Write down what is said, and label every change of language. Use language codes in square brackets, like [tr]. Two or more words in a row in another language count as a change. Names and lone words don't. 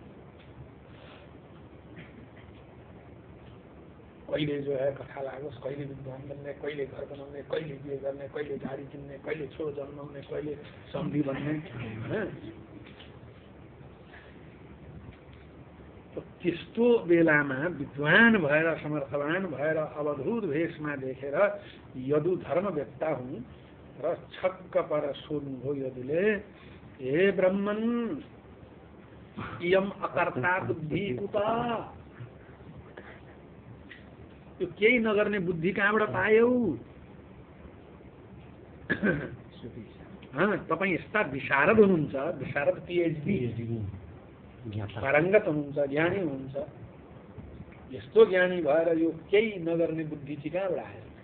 [ne] कहिले जो है कथा लागोस्, कहिले विद्वान बन्ने, कहिले घर बनाउने, कहिले बिहे गर्ने, कहिले गाडी किन्ने, कहिले छोरो जन्माउने, कहिले सम्धी बन्ने। त्यस्तो बेलामा विद्वान भएर समर्थवान भएर अवधूत भेषमा देखेर यदु धर्मवेत्ता हुन् र छक्क पर सोध्नुभयो यदुले, [sa] हे ब्रह्मन इयम अकर्ता बुद्धि कुता? [ne] यो केही नगर्ने बुद्धि कहाँबाट पायौ? तपाईँ यस्ता विशारद हुनुहुन्छ, विशारद PhD पारङ्गत हुनुहुन्छ, ज्ञानी हुनुहुन्छ। यस्तो ज्ञानी भएर यो केही नगर्ने बुद्धि चाहिँ कहाँबाट आयो?